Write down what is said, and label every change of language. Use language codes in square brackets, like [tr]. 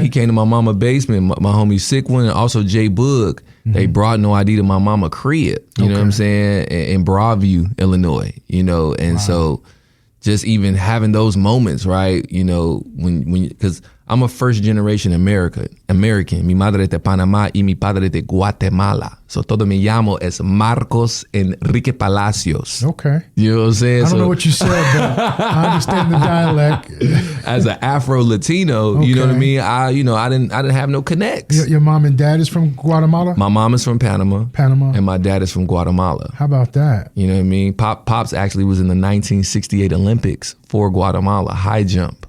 [en] He came to my mama basement, my homie Sick One, and also Jay Boog. They brought No ID to my mama crib, you know what I'm saying, in Broadview, Illinois, you know, and so just even having those moments, right, you know, when because I'm a first generation American. [es] Mi madre es de Panamá y mi padre es de Guatemala. So todo me llamo es Marcos Enrique Palacios. [en] Okay. You know what I'm saying? I don't know what you said, but I understand the dialect. As an Afro Latino, you know what I mean? I didn't have no connects. Your mom and dad is from Guatemala? My mom is from Panama. And my dad is from Guatemala. How about that? You know what I mean? Pops actually was in the 1968 Olympics for Guatemala, high jump.